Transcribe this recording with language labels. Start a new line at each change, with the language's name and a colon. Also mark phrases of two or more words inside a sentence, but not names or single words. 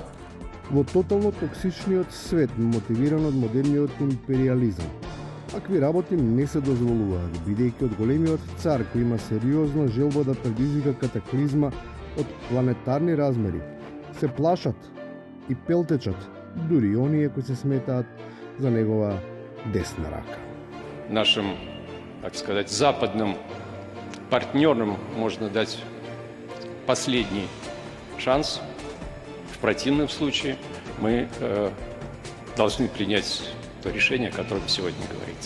Macedonian: Во тотално токсичниот свет, мотивиран од модерниот империализам, такви работи не се дозволуваат, бидејќи од големиот цар кој има сериозна желба да предизвика катаклизма од планетарни размери, се плашат и пелтечат, дури оние кои се сметаат за негова десна рака.
Russian: Нашим, так сказать, западным партнерам можно дать последний шанс. В противном случае мы должны принять то решение, о котором сегодня говорится.